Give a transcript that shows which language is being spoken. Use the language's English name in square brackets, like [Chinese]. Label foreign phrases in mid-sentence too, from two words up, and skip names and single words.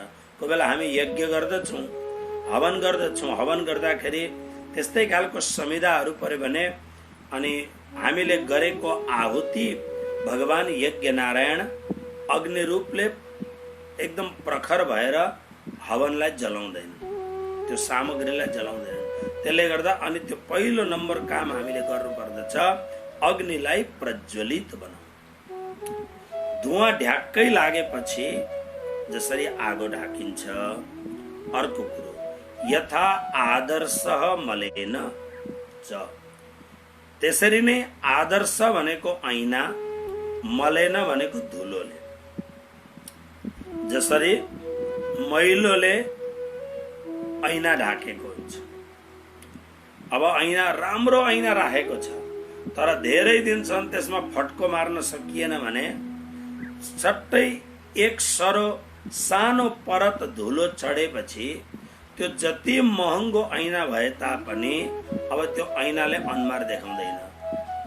[Nepali] कोही बेला हामी यज्ञ गर्दछौँ, हवन गर्दछौँ, हवन गर्दाखेरि त्यस्तै खालको संविधाहरू पर्यो भने अनि हामीले गरेको आहुति भगवान यज्ञ नारायण अग्नि रूपले एकदम प्रखर भएर हवनलाई जलाउँदैन, त्यो सामग्रीलाई जलाउँदैन। त्यसले गर्दा अनि त्यो पहिलो नम्बर काम हामीले गर्नुपर्दछ, अग्निलाई प्रज्वलित बनाऊ। धुवा ढ्याक्कै लागेपछि जसरी आगो ढाकिन्छ। अर्को कुरो, [Sanskrit] यथा आदर्शः मलेन च, [Nepali] त्यसरी नै आदर्श भनेको ऐना, मलेन भनेको धुलोले। जसरी मैलोले ऐना ढाकेको हुन्छ। अब ऐना राम्रो ऐना राखेको छ, तर धेरै दिनसम्म त्यसमा फट्को मार्न सकिएन भने सट्टै एक सरो सानो परत धुलो चढेपछि त्यो जति महँगो ऐना भए तापनि अब त्यो ऐनाले अनुहार देखाउँदैन।